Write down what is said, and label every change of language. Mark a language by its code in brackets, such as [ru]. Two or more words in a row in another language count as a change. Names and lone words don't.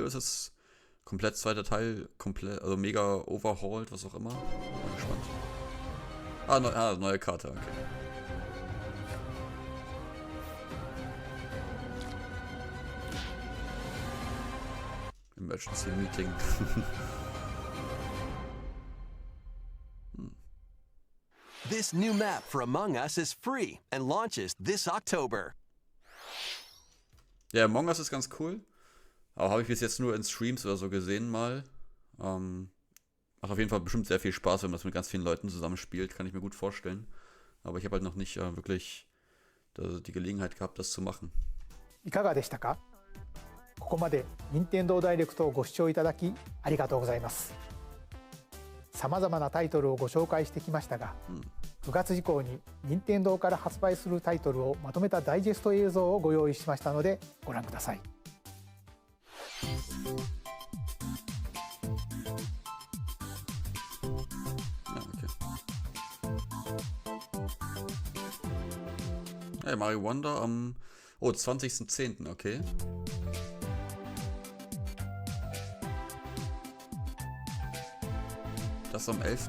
[de] Oder ist das komplett zweiter Teil, also mega overhauled, was auch immer? Bin gespannt. Neue Karte, okay. [en] Emergency Meeting. This new map for Among Us is free and launches this October. [de] Ja, Among Us ist ganz cool. Aber habe ich bis jetzt nur in Streams oder so gesehen mal. Macht auf jeden Fall bestimmt sehr viel Spaß, wenn man das mit ganz vielen Leuten zusammenspielt. Kann ich mir gut vorstellen. Aber ich habe halt noch nicht wirklich die Gelegenheit gehabt, das zu machen. [ja] いかがでしたか？ここまで任天堂ダイレクトをご視聴いただきありがとうございます。さまざまなタイトルをご紹介してきましたが、 9月以降に任天堂から発売するタイトルをまとめたダイジェスト映像をご用意しましたのでご覧ください。 [de] Hey, Mario Wonder am 20.10. Okay. Das am 11.